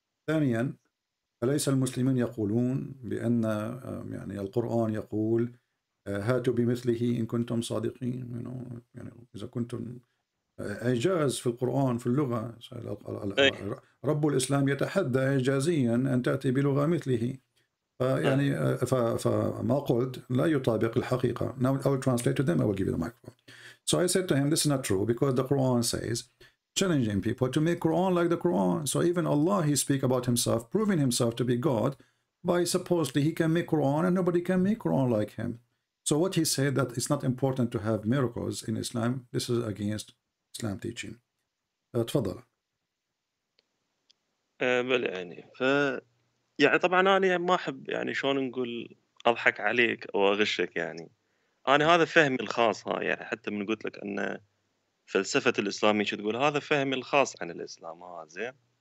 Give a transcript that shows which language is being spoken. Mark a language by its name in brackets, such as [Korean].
[Arabic] ثانيا، أليس المسلمين يقولون بأن يعني القرآن يقول هاتوا بمثله إن كنتم صادقين؟ يعني إذا كنتم إعجاز في القرآن في اللغة، رب الإسلام يتحدى إعجازيا أن تأتي بلغة مثله. يعني فما قلت لا يطابق الحقيقة. [English] Now I will translate to them. I will give you the microphone. So I said to him, this is not true because the Quran says, challenging people to make Quran like the Quran. So even Allah, he speak about himself, proving himself to be God by supposedly he can make Quran and nobody can make Quran like him. So what he said that it's not important to have miracles in Islam, this is against Islam teaching. [Arabic] تفضل. بل يعني طبعا أنا ما أحب يعني شلون نقول أضحك عليك أو أغشك. يعني أنا هذا فهمي الخاص، يعني حتى من قلت لك أن فلسفة الإسلامية تقول هذا فهمي الخاص عن الإسلام. زين.